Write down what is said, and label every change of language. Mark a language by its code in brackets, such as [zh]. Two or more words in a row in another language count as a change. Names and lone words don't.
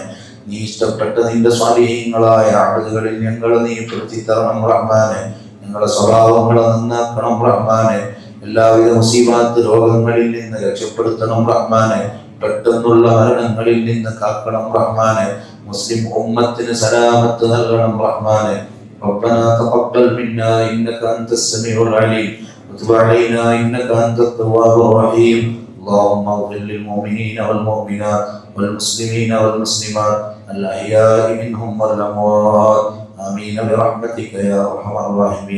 [ml] നീ ഇഷ്ടപ്പെട്ട നിന്റെ സ്വാലിഹീങ്ങളായ ആളുകളിൽ ഞങ്ങൾ നീ പെടുത്തി തരണം റഹ്മാനെ. ഞങ്ങളുടെ സ്വഭാവങ്ങളെ നന്നാക്കണം റഹ്മാനെ. എല്ലാവിധ മുസീബാത്ത് രോഗങ്ങളിൽ നിന്ന് രക്ഷപ്പെടുത്തണം റഹ്മാനെ. പെട്ടെന്നുള്ള മരണങ്ങളിൽ നിന്ന് കാക്കണം റഹ്മാനെ. മുസ്ലിം ഉമ്മത്തിന് സലാമത്ത് നൽകണം റഹ്മാനെ. [ar] ربنا تقبل منا إنك أنت السميع العليم وتب علينا إنك أنت التواب الرحيم. اللهم اغفر للمؤمنين والمؤمنات والمسلمين والمسلمات الأحياء منهم والأموات آمين برحمتك يا أرحم الراحمين.